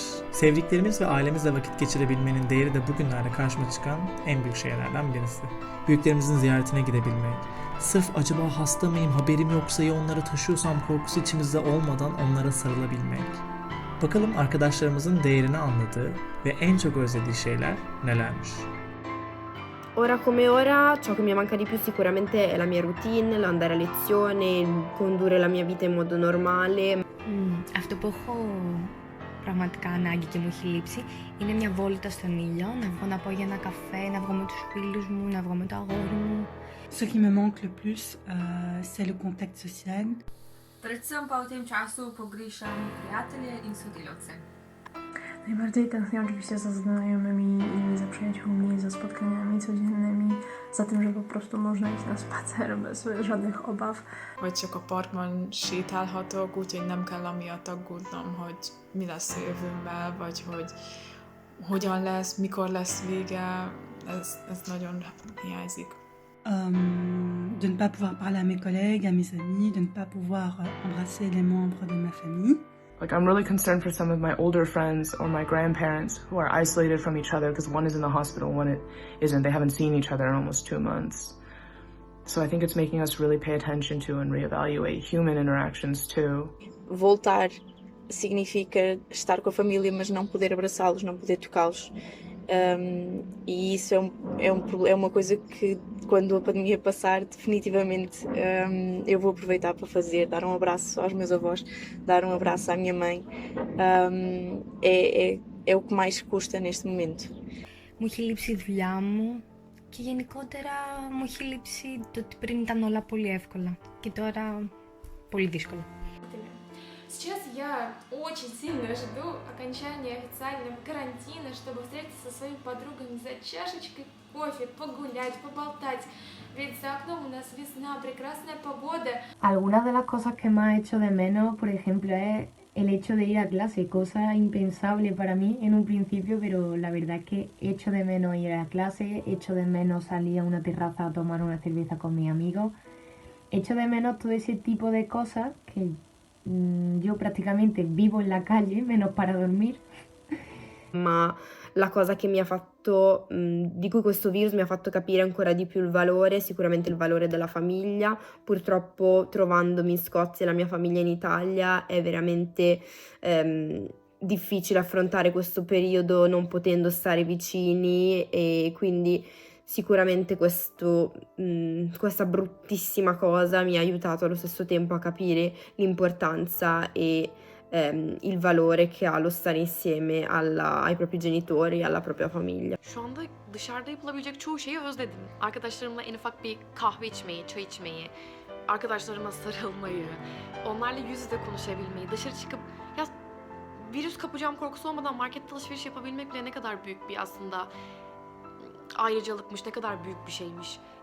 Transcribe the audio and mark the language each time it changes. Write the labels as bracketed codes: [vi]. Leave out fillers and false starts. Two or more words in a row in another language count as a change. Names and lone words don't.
[tr] Sevdiklerimiz ve ailemizle vakit geçirebilmenin değeri de bugünlerde karşıma çıkan en büyük şeylerden birisi. Büyüklerimizin ziyaretine gidebilmek, sırf acaba hasta mıyım, haberim yoksa ya onları taşıyorsam korkusu içimizde olmadan onlara sarılabilmek. Bakalım arkadaşlarımızın değerini anladığı ve en çok özlediği şeyler nelermiş? [it] Ora come ora, ciò che mi manca di più sicuramente è la mia routine, l'andare a lezione, condurre la mia vita in modo normale. [el] Αυτό που έχω πραγματικά ανάγκη και μου έχει λείψει είναι μια βόλτα στον ήλιο, να βγω να πω για ένα καφέ, να βγω με τους φίλους μου, να βγω με το αγόρι μου. [fr] Ce qui me manque le plus, c'est le contact social. [sl] Predvsem pa v tem času pogrešam prijatelje in sodelavce. [pl] Najbardziej tęsknię oczywiście za znajomymi i za przyjaciółmi, za spotkaniami codziennymi, za tym, że po prostu można iść na spacer bez żadnych obaw. [hu] Hogy csak a parkban sétálhatok, úgyhogy nem kell amiatt aggódnom, hogy mi lesz a jövőmmel, vagy hogy hogyan lesz, mikor lesz vége, ez nagyon hiányzik. [fr] De ne pas pouvoir parler à mes collègues, à mes amis, de ne pas pouvoir embrasser les membres de ma famille. [en] Like, I'm really concerned for some of my older friends or my grandparents who are isolated from each other because one is in the hospital, one isn't. They haven't seen each other in almost 2 months. So I think it's making us really pay attention to and reevaluate human interactions too. [pt] Voltar significa estar com a família, mas não poder abraçá-los, não poder tocá-los. E isso é uma coisa que, quando a pandemia passar, definitivamente eu vou aproveitar para fazer, dar um abraço aos meus avós, dar um abraço à minha mãe. É o que mais custa neste momento. [el] Μου έχει λείψει η δουλειά μου και γενικότερα μου έχει λείψει το ότι πριν ήταν όλα πολύ εύκολα και τώρα πολύ δύσκολα. [ru] Сейчас я очень сильно жду окончания официального карантина, чтобы встретиться со своими подругами за чашечкой кофе, погулять, поболтать. Ведь за окном у нас весна, прекрасная погода. [es] Algunas de las cosas que más echo de menos, por ejemplo, es el hecho de ir a clase, cosa impensable para mí en un principio, pero la verdad es que echo de menos ir a clase, echo de menos salir a una terraza a tomar una cerveza con mis amigos, echo de menos todo ese tipo de cosas que yo praticamente vivo en la calle, menos para dormir. [it] Ma la cosa che mi ha fatto, di cui questo virus mi ha fatto capire ancora di più il valore, sicuramente il valore della famiglia. Purtroppo trovandomi in Scozia e la mia famiglia in Italia è veramente difficile affrontare questo periodo non potendo stare vicini e quindi sicuramente questa bruttissima cosa mi ha aiutato allo stesso tempo a capire l'importanza e il valore che ha lo stare insieme ai propri genitori e alla propria famiglia. [tr] Şu anda dışarıda yapılabilecek çoğu şeyi özledim. Arkadaşlarımla en ufak bir kahve içmeyi, çay içmeyi, arkadaşlarıma sarılmayı, onlarla yüz yüze konuşabilmeyi, dışarı çıkıp ya virüs kapacağım korkusu olmadan markette alışveriş yapabilmek bile ne kadar büyük bir aslında ayrıcalıkmış, ne kadar büyük bir şeymiş.